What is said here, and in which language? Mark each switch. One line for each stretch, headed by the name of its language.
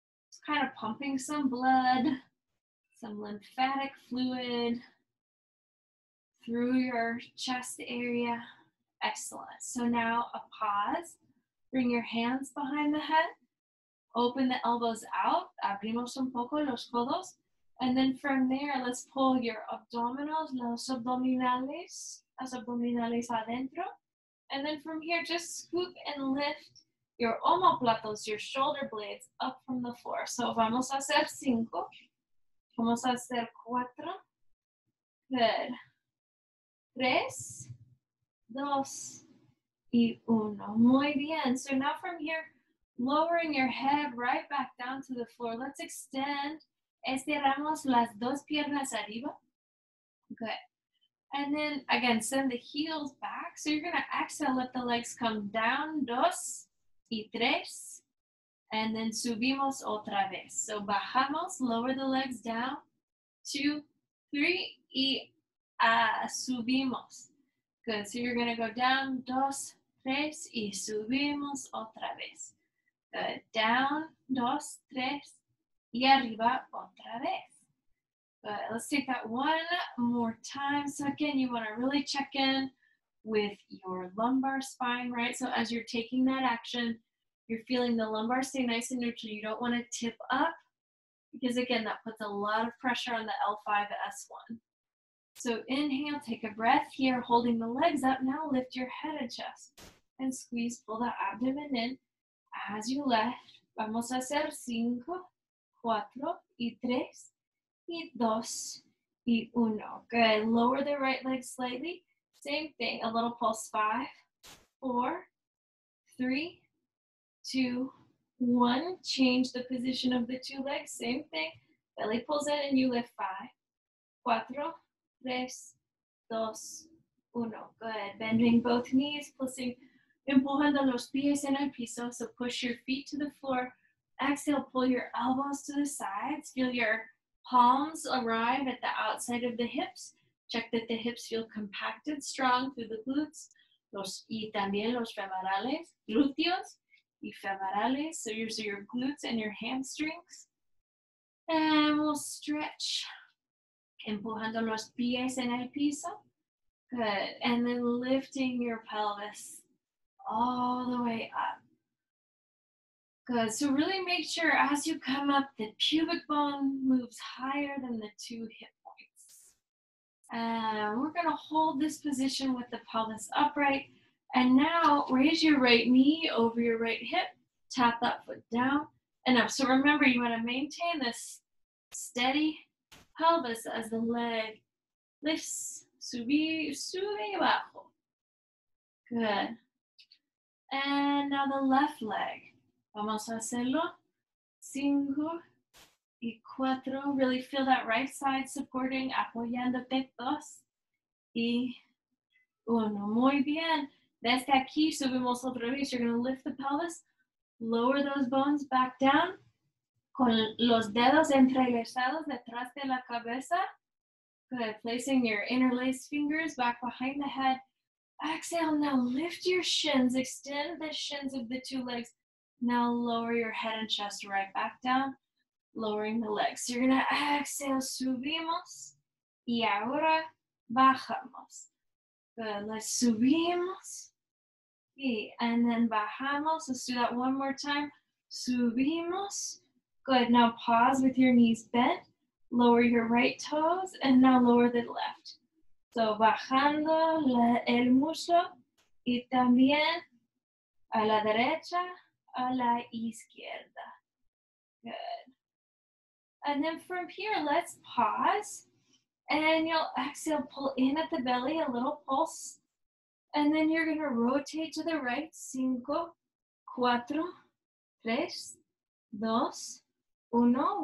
English: It's kind of pumping some blood, some lymphatic fluid through your chest area. Excellent. So now a pause. Bring your hands behind the head. Open the elbows out.
Spanish: Abrimos un poco los codos.
English: And then from there, let's pull your abdominals,
Spanish: los abdominales adentro.
English: And then from here, just scoop and lift your
Spanish: omoplatos,
English: your shoulder blades, up from the floor.
Spanish: So vamos a hacer 5. Vamos a hacer 4.
English: Good.
Spanish: 3, 2, y 1. Muy bien.
English: So now from here, lowering your head right back down to the floor. Let's extend.
Spanish: Estiramos las dos piernas arriba.
English: Good. And then again, send the heels back. So you're going to exhale, let the legs come down.
Spanish: 2 y 3.
English: And then
Spanish: subimos otra vez.
English: So
Spanish: bajamos,
English: lower the legs down.
Spanish: 2, 3, y subimos.
English: Good, so you're gonna go down, 2, 3,
Spanish: y subimos otra vez.
English: Good, down,
Spanish: 2, 3, y arriba otra vez.
English: Good, let's take that one more time. So again, you wanna really check in with your lumbar spine, right? So as you're taking that action, you're feeling the lumbar stay nice and neutral. You don't wanna tip up, because again, that puts a lot of pressure on the L5, S1. So inhale, take a breath here, holding the legs up. Now lift your head and chest and squeeze, pull the abdomen in. As you lift,
Spanish: vamos a hacer 5, 4, y 3, y 2, y 1.
English: Good, lower the right leg slightly. Same thing, a little pulse. 5, 4, 3, 2, 1. Change the position of the 2 legs. Same thing, belly pulls in and you lift. 5, 4, 3, 2, 1. Good. Bending both knees,
Spanish: empujando los pies en el piso.
English: So push your feet to the floor. Exhale, pull your elbows to the sides. Feel your palms arrive at the outside of the hips. Check that the hips feel compacted, strong through the glutes.
Spanish: Y también los femorales, glúteos y femorales.
English: So these are your glutes and your hamstrings. And we'll stretch.
Spanish: Empujando los pies en el piso.
English: Good. And then lifting your pelvis all the way up. Good. So really make sure as you come up, the pubic bone moves higher than the 2 hip points. And we're going to hold this position with the pelvis upright. And now raise your right knee over your right hip. Tap that foot down and up. So remember, you want to maintain this steady pelvis as the leg lifts,
Spanish: sube y bajo.
English: Good. And now the left leg.
Spanish: Vamos a hacerlo.
English: 5 y 4. Really feel that right side supporting,
Spanish: apoyándote. 2 y 1. Muy bien. Desde aquí subimos otra vez.
English: You're going to lift the pelvis, lower those bones back down.
Spanish: Con los dedos entrelazados detrás de la cabeza.
English: Good. Placing your interlaced fingers back behind the head. Exhale. Now lift your shins. Extend the shins of the two legs. Now lower your head and chest right back down. Lowering the legs. So you're going to exhale.
Spanish: Subimos. Y ahora bajamos.
English: Good. Let's
Spanish: subimos.
English: And then
Spanish: bajamos.
English: Let's do that one more time.
Spanish: Subimos.
English: Good. Now pause with your knees bent. Lower your right toes. And now lower the left. So
Spanish: bajando el muslo. Y también a la derecha, a la izquierda.
English: Good. And then from here, let's pause. And you'll exhale, pull in at the belly, a little pulse. And then you're going to rotate to the right. 5, 4, 3, 2, 1.